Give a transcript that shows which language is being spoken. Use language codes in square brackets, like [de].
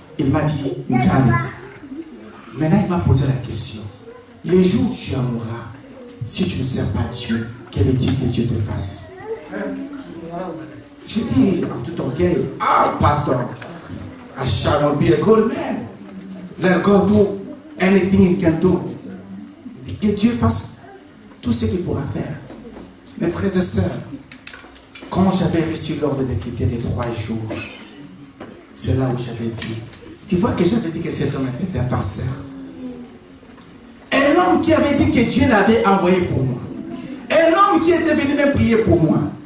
[fr] Il m'a dit, [en] you got it. [fr] Maintenant il m'a posé la question. Les jours où tu en mourras, si tu ne sers pas Dieu, quel est-il que Dieu te fasse? J'ai dit en tout orgueil, [en] pastor, I shall not be a good man. Let God do anything he can do. [fr] Que Dieu fasse tout ce qu'il pourra faire. Mes frères et sœurs, quand j'avais reçu l'ordre de quitter les 3 jours, c'est là où j'avais dit, tu vois que j'avais dit que cet homme était un farceur. Un homme qui avait dit que Dieu l'avait envoyé pour moi. Un homme qui était venu me prier pour moi.